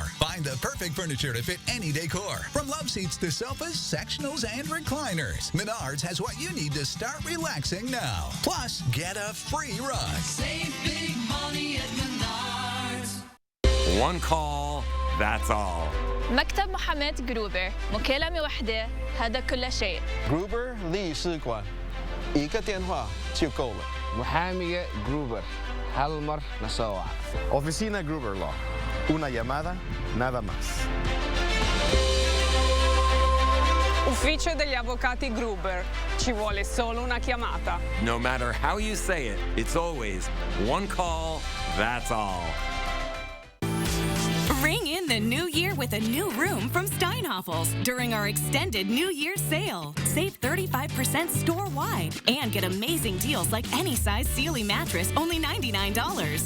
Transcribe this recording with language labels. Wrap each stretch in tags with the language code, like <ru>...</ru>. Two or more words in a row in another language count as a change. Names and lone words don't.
<en>Find the perfect furniture to fit any decor. From love seats to sofas, sectionals, and recliners. Menards has what you need to start relaxing now. Plus, get a free rug. Save big money at Menards. One call, that's all.</en> <ar>مكتب محاماة جروبر مكالمة واحدة هذا كل شيء.</ar> <zh>جروبر 律师馆一个电话就够了.</zh> <ar>محامية جروبر hal mar nasawa.</ar> <es>Oficina Gruber Law. Una llamada, nada más.</es> <it>Ufficio degli avvocati Gruber. Ci vuole solo una chiamata.</it> <en>No matter how you say it, it's always one call, that's all. Ring in the new year with a new room from Steinhoffels during our extended New Year's sale. Save 35% store-wide and get amazing deals like any size Sealy mattress, only $99.</en>